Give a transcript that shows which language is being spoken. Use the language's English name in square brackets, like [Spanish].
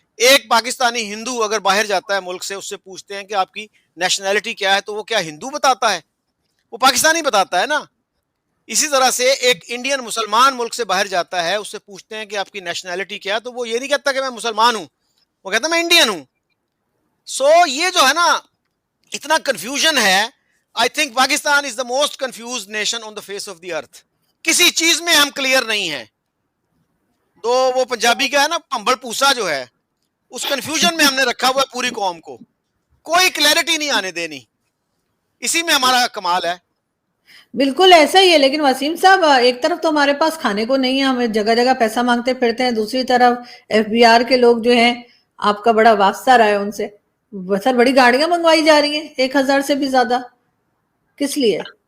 [Urdu] ایک پاکستانی ہندو اگر باہر جاتا ہے ملک سے, اس سے پوچھتے ہیں کہ آپ کی نیشنلٹی کیا ہے, تو وہ کیا ہندو بتاتا ہے؟ وہ پاکستانی بتاتا ہے نا. اسی طرح سے ایک انڈین مسلمان ملک سے باہر جاتا ہے, اس سے پوچھتے ہیں کہ آپ کی نیشنلٹی کیا ہے, تو وہ یہ نہیں کہتا کہ میں مسلمان ہوں, وہ کہتا ہے میں انڈین ہوں. سو یہ جو ہے نا اتنا کنفیوژن ہے. [English] I think Pakistan is the most confused nation on the face of the earth. [Urdu] کسی چیز میں ہم کلیئر نہیں ہیں. تو وہ پنجابی کا ہے نا پمبل پوسا جو ہے, اس کنفیوژن میں ہم نے رکھا ہوا ہے پوری قوم کو, کوئی کلیئرٹی نہیں آنے دینی. اسی میں ہمارا کمال ہے. بالکل ایسا ہی ہے. لیکن وسیم صاحب ایک طرف تو ہمارے پاس کھانے کو نہیں ہے, ہمیں جگہ جگہ پیسہ مانگتے پھرتے ہیں, دوسری طرف FBR کے لوگ جو ہیں آپ کا بڑا واسطہ رہا ہے ان سے, سر بڑی گاڑیاں منگوائی جا رہی ہیں 1000 سے بھی زیادہ, کس لیے؟